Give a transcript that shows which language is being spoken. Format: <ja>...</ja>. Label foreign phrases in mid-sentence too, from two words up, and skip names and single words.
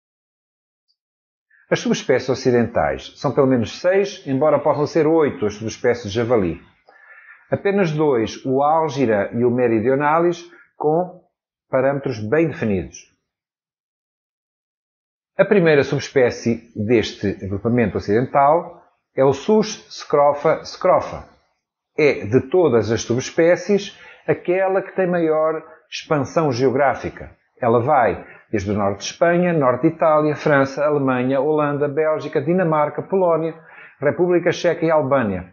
<pt>As subespécies ocidentais são pelo menos 6, embora possam ser 8 as subespécies de javali. Apenas 2, o Algira e o Meridionalis, com parâmetros bem definidos. A primeira subespécie deste agrupamento ocidental é o Sus scrofa scrofa. É, de todas as subespécies, aquela que tem maior expansão geográfica. Ela vai desde o norte de Espanha, norte de Itália, França, Alemanha, Holanda, Bélgica, Dinamarca, Polónia, República Checa e Albânia.</pt>